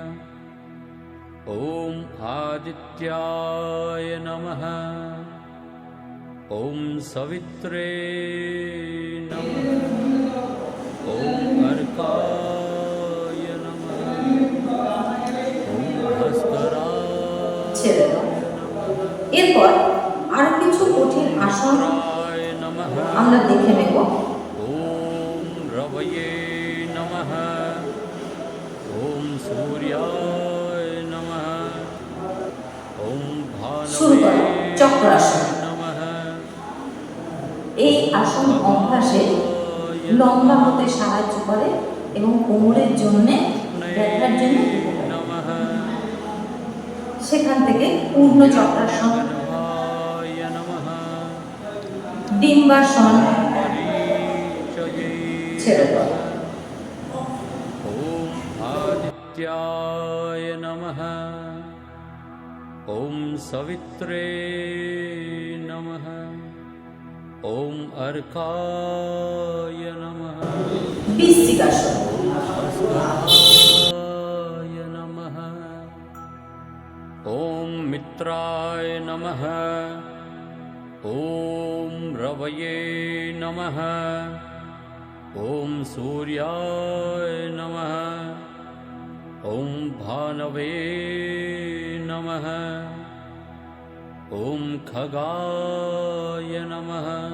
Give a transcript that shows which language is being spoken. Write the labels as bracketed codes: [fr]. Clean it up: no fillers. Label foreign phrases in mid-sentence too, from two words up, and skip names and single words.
[sa] ওম আদিত্যায় নমঃ। ওম সবিত্রে নমঃ। ওম অর্কায় নমঃ। ওম ভাস্করায় [bn] ছেড়ে দাও। এরপর আরো কিছু কঠিন আসন [sa] নমঃ। [bn] আমরা দেখে নেব। [sa] ওম রবয়ে নমঃ। ওম সূর্যায় নমঃ। ওম [bn] শুরু [sa] ভানবে [bn] করো চক্রাসন। [sa] নমঃ। [bn] এই আসন অভ্যাসে লম্বা হতে সাহায্য করে এবং কোমরের জন্য ব্যথার জন্য উপকারী। [sa] নমঃ। [bn] সেখান থেকে পূর্ণ চক্রাসন, [sa] গর্ভায় নমঃ। [bn] ডিম্বাসন [sa] মরীচয়ে [bn] ছেড়ে দাও। [sa] ওম আদিত্যায় নমঃ। ওম সবিত্রে নমঃ। ওম অর্কায় নমঃ। [bn] বৃশ্চিকাসন। [sa] ওম ভাস্করায় নমঃ। ওম মিত্রায় मित्राय नमः। ॐ रवये नमः। ॐ सूर्याय नमः। ॐ भानवे नमः। ॐ खगाय नमः।